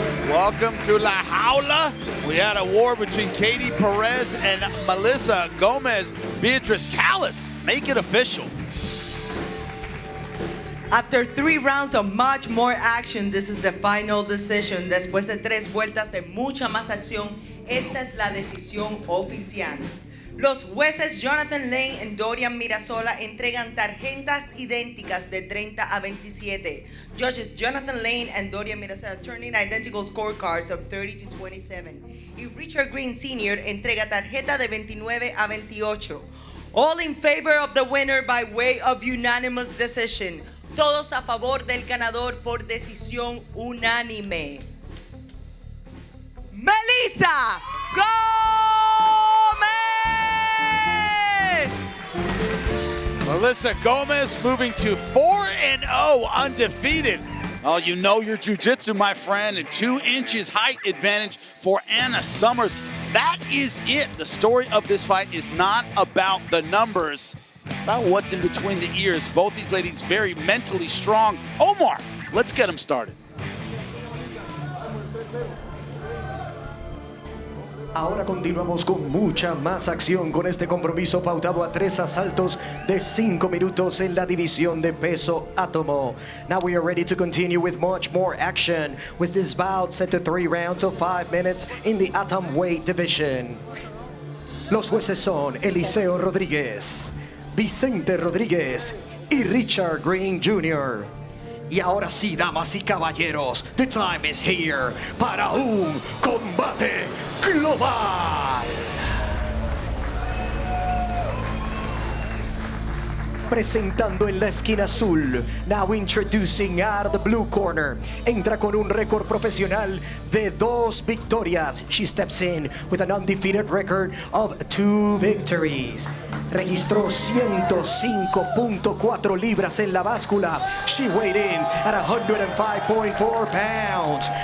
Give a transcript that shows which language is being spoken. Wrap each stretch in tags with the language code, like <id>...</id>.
<en>Welcome to La Jaula. We had a war between Katie Perez and Melissa Gomez. Beatrice Callis, make it official. After 3 rounds of much more action, this is the final decision.</en> <es>Después de 3 vueltas de mucha más acción, esta es la decisión oficial. Los jueces Jonathan Lane y Dorian Mirasola entregan tarjetas idénticas de 30 a 27.</es> <en>Judges Jonathan Lane and Dorian Mirasola turning identical scorecards of 30 to 27.</en> <es>Y Richard Green Sr. entrega tarjeta de 29 a 28.</es> <en>All in favor of the winner by way of unanimous decision.</en> <es>Todos a favor del ganador por decisión unánime.</es> <en>Melissa Gomez! Melissa Gomez moving to 4-0 undefeated. Oh, you know your jiu-jitsu, my friend, and 2 inches height advantage for Anna Summers. That is it. The story of this fight is not about the numbers, about what's in between the ears. Both these ladies very mentally strong. Omar, let's get them started.</en> <es>Ahora continuamos con mucha más acción con este compromiso pautado a 3 asaltos de 5 minutos en la división de peso átomo.</es> <en>Now we are ready to continue with much more action with this bout set to 3 rounds of 5 minutes in the atom weight division.</en> <es>Los jueces son Eliseo Rodríguez, Vicente Rodríguez y Richard Green Jr. Y ahora sí, damas y caballeros,</es> <en>the time is here</en> <es>para un combate global. Presentando en la esquina azul,</es> <en>now introducing out of the blue corner,</en> <es>entra con un récord profesional de 2 victorias.</es> <en>She steps in with an undefeated record of 2 victories.</en> <es>Registró 105.4 libras en la báscula.</es> <en>She weighed in at 105.4 pounds.</en>